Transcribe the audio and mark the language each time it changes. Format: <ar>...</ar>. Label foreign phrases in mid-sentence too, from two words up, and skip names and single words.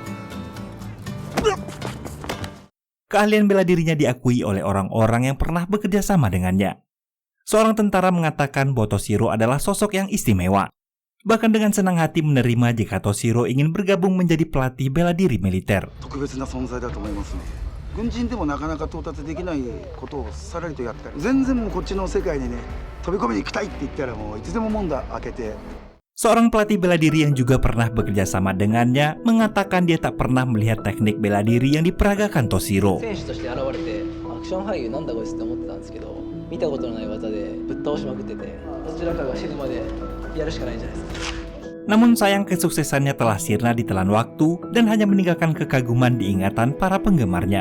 <id>Keahlian bela dirinya diakui oleh orang-orang yang pernah bekerja sama dengannya. Seorang tentara mengatakan bahwa Toshiro adalah sosok yang istimewa. Bahkan dengan senang hati menerima jika Toshiro ingin bergabung menjadi pelatih bela diri militer.</id> <ja>軍人でもなかなか到達できないことをさらりとやったり、全然もうこっちの世界にね飛び込みに行きたいって言ったらもういつでも門が開けて。</ja> <id>Seorang pelatih bela diri yang juga pernah bekerja sama dengannya mengatakan dia tak pernah melihat teknik bela diri yang diperagakan Toshiro. Namun sayang kesuksesannya telah sirna ditelan waktu dan hanya meninggalkan kekaguman di ingatan para penggemarnya.</id>